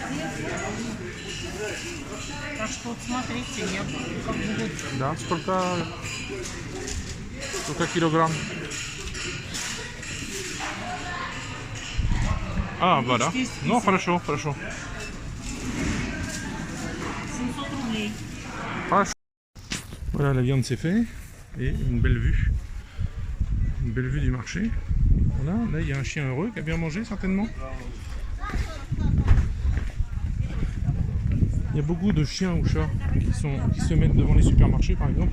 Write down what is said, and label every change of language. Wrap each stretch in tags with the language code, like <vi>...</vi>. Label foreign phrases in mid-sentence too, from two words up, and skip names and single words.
<ru>Так что вот смотрите, я как бы вот... Да, сколько килограмм? А, voilà. Ну, хорошо, хорошо. 700 рублей. Хорошо.</ru> <fr>Voilà, la viande c'est fait. Et une belle vue. Une belle vue du marché. Voilà, là il y a un chien heureux qui a bien mangé certainement. Il y a beaucoup de chiens ou chats qui se mettent devant les supermarchés par exemple.</fr>